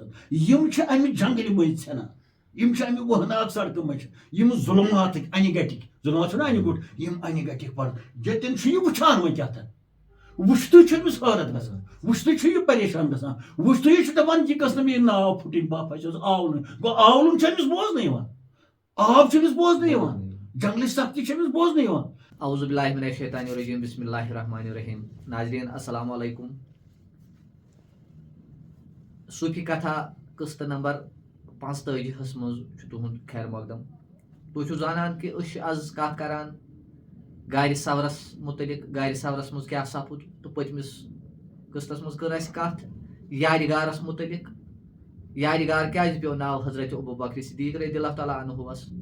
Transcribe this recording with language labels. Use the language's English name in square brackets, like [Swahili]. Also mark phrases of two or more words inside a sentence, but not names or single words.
[Kashmiri] یِم چھِ امہِ جنگلہِ مٔنٛزۍ ژھٮ۪نان یِم چھِ امہِ وہناک سڑکہٕ منٛز یِم ظُلماتٕکۍ انہِ گٹِکۍ ظُلمات چھُنہ انہِ گوٚٹ یِم انہِ گٹِکۍ پردٕ ییٚتٮ۪ن چھُ یہِ وٕچھان وۄنۍ کیٛاہ وٕچھتٕے چھُ أمِس حٲرت گژھان وٕچھتٕے چھُ یہِ پریشان گژھان وٕچھتٕے چھُ دپان یہِ گٔژھ نہٕ مےٚ ناو پھٕٹٕنۍ بہٕ پھسیوس آونہٕ گوٚو آولُن چھُ أمِس بوزنہٕ یِوان آب چھُ أمِس بوزنہٕ یِوان جنگلٕچ سختی چھِ أمِس بوزنہٕ یِوان [Arabic] اعوذ باللہ من الشیطان الرجیم بسم اللہ الرحمن الرحیم [Kashmiri] ناظرین [Arabic] السلام علیکم [Kashmiri] صوفی کتھا قسطہٕ نمبر 45 منٛز چھُ تُہُنٛد خیر مقدم تُہۍ چھِو زانان کہِ أسۍ چھِ آز کتھ کران گاڑِ سورس متعلق گاڑِ سورس منٛز کیٛاہ سپُد تہٕ پٔتمِس قسطس منٛز کٔر اَسہِ کتھ یارِگارس متعلق یارِگار کیٛازِ پیوٚو ناو حضرت ابوٗبکر صدیق [Arabic] رضی اللہ تعالیٰ [Kashmiri] عنہُوس